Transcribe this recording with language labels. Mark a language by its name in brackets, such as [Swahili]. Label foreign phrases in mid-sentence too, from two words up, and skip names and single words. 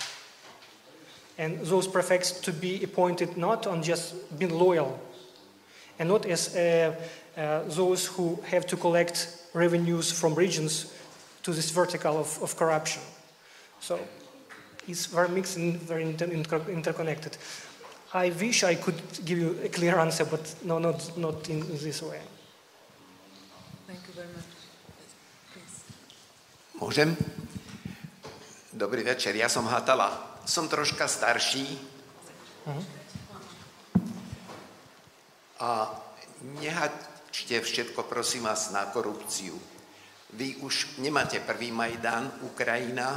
[English] And those prefects to be appointed not on just being loyal, and not as those who have to collect revenues from regions to this vertical of corruption. So it's very mixed and very interconnected. I wish I could give you a clear answer, but no, not in this way. Thank you very much. Please. [Slovak] Môžem? Dobrý večer, ja som Hatala. Som troška starší. A nehačte všetko, prosím vás, na korupciu. Vy už nemáte prvý Majdan, Ukrajina.